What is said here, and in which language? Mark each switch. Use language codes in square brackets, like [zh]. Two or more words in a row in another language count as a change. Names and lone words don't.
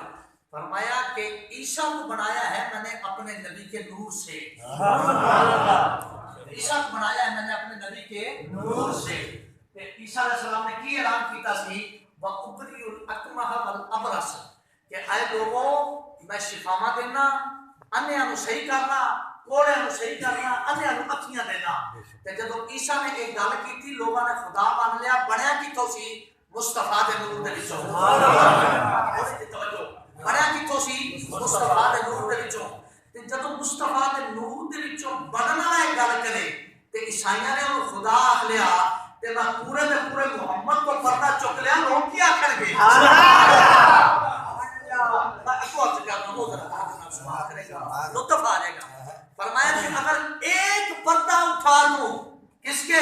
[ur] فرمایا کہ عیسیٰ کو بنایا ہے میں نے اپنے نبی کے نور سے، عیسیٰ کو بنایا ہے میں نے اپنے نبی کے نور سے۔ [pa] عیسیٰ علیہ السلام نے کی اعلان کیتا سی [ar] وَأُبْرِئُ الْأَكْمَحَ وَالْأَبْرَصَ [pa] کہ اے لوگوں میں شفاواں دینا، انھیاں نو صحیح کرنا، کوڑیاں نو صحیح کرنا، انھیاں نو اکھیاں دینا۔ تے جدوں عیسیٰ نے ایک گل کیتی لوگاں نے خدا مان لیا، بنیا کتھوں سی؟ مصطفیٰ دے نور دے وچوں، بنیا کتھوں سی؟ مصطفیٰ دے نور دے وچوں۔ تے جدوں مصطفیٰ دے نور دے وچوں بنن والا ایک گل کرے تے عیسائیاں نے انہوں خدا آکھ لیا تے میں پورے دے پورے محمد کو پردہ چک لیا، لوگ کیا آکھن گے؟ [ur] لطف آ جائے گا۔ فرمایا کہ اگر ایک پردہ اٹھا دوں کس کے؟